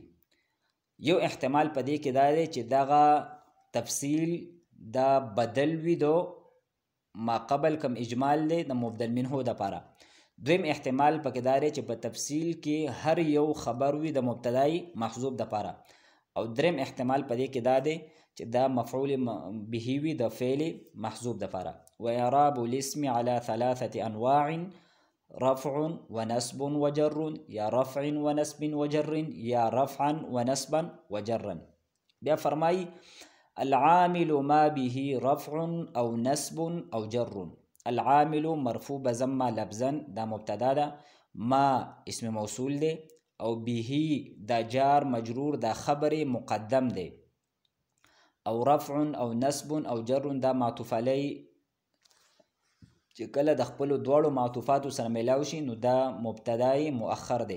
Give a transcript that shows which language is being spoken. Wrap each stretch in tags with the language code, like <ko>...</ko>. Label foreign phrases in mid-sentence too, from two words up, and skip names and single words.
<ps>یو احتمال په دې کې دا دی چې دغه تفصیل دا بدل وي د ما قبل کم اجمال دی د مبدل منه دپاره. دویم احتمال پکې دا دی چې په تفصیل کې هر یو خبر وي د مبتدای محذوف دپاره. او دریم احتمال په دې کې دا دی چې دا مفعول به وي د فعل محذوف دپاره.</ps> <ar>واعراب الاسم على 3 انواع رفع ونصب وجر یا رفع ونصب وجر یا رفعا ونصبا وجرا.</ar> <ps>بیا فرمای</ps> <ar>العامل ما به رفع</ar> <ps>او نصب او جر.</ps> <ar>العامل مرفوع بضمه لفظا</ar> <ps>دا مبتدا ده، ما اسم موصول ده، او به دا جار مجرور دا خبر مقدم ده، او رفع او نصب او جر دا</ps> <ar>معطوف علی</ar> <ps>چې کله د خپل دواړو معطوفاتو سره ملاو شي نو دا مبتدای مؤخر دی.</ps>